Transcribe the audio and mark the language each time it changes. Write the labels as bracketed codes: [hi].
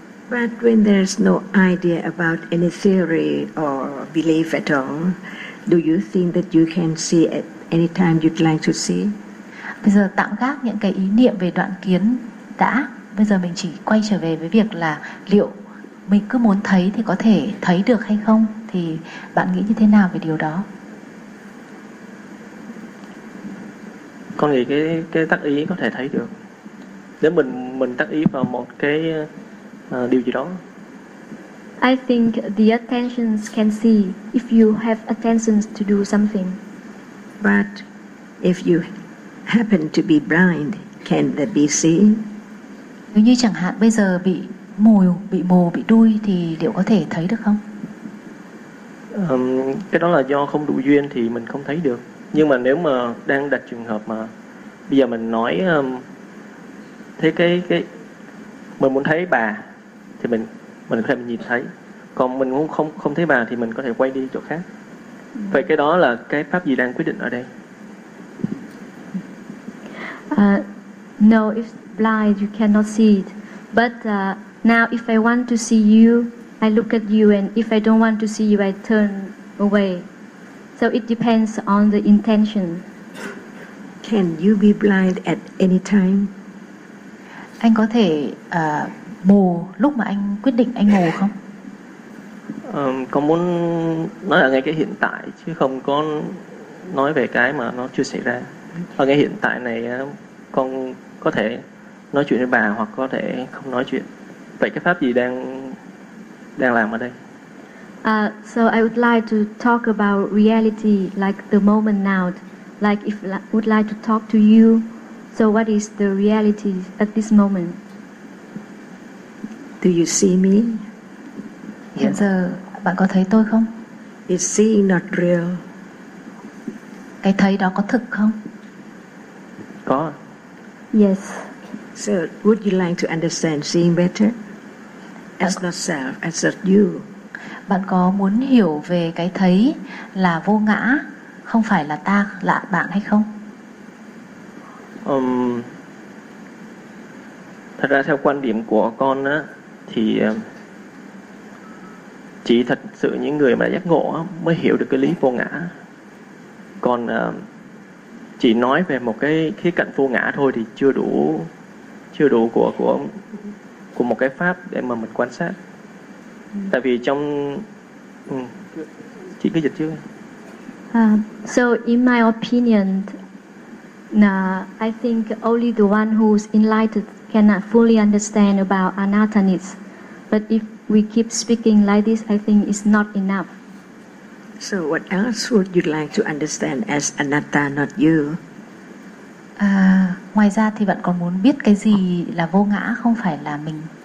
[en] But when there's no idea about any theory or belief at all, do you think that you can see at any time you'd like to see? [vi] Bây giờ tạm gác những cái ý niệm về đoạn kiến đã. Bây giờ mình chỉ quay trở về với việc là liệu mình cứ muốn thấy thì có thể thấy được hay không? Thì bạn nghĩ như thế nào về điều đó? Con nghĩ cái tác ý có thể thấy được. Nếu mình tác ý vào một cái điều gì đó. [en] I think the attentions can see if you have attentions to do something. But if you happen to be blind, can they be seen? [vi] Nếu như chẳng hạn bây giờ bị mù, bị đuôi thì liệu có thể thấy được không? Cái đó là do không đủ duyên thì mình không thấy được. Nhưng mà nếu mà đang đặt trường hợp mà bây giờ mình nói thế cái mình muốn thấy bà thì mình có thể nhìn thấy. Còn mình muốn không thấy bà thì mình có thể quay đi chỗ khác. Vậy cái đó là cái pháp gì đang quyết định ở đây? [en] No, if blind you cannot see it. But now if I want to see you, I look at you, and if I don't want to see you, I turn away. So it depends on the intention. Can you be blind at any time? [vi] Anh có thể mù lúc mà anh quyết định anh mù không? Con muốn nói ở ngay cái hiện tại chứ không có nói về cái mà nó chưa xảy ra. Ở ngay hiện tại này con có thể nói chuyện với bà hoặc có thể không nói chuyện. Vậy cái pháp gì đang làm ở đây? [en] So I would like to talk about reality, like the moment now. Like if I would like to talk to you, so what is the reality at this moment? Do you see me? [vi] Hiện giờ bạn có thấy tôi không? [en] Is seeing not real? [vi] Cái thấy đó có thực không? Có. [en] Yes. So would you like to understand seeing better? As not self, as not you. [vi] Bạn có muốn hiểu về cái thấy là vô ngã, không phải là ta, là bạn hay không? Thật ra theo quan điểm của con á, thì chỉ thật sự những người mà giác ngộ á, mới hiểu được cái lý vô ngã. Còn chỉ nói về một cái khía cạnh vô ngã thôi thì chưa đủ của một cái pháp để mà mình quan sát. Tại vì trong chị cứ dịch chứ. [en] So in my opinion, I think only the one who's enlightened cannot fully understand about anattanis. But if we keep speaking like this, I think it's not enough. So what else would you like to understand as anatta, not you? [vi] Ngoài ra thì bạn còn muốn biết cái gì là vô ngã, không phải là mình.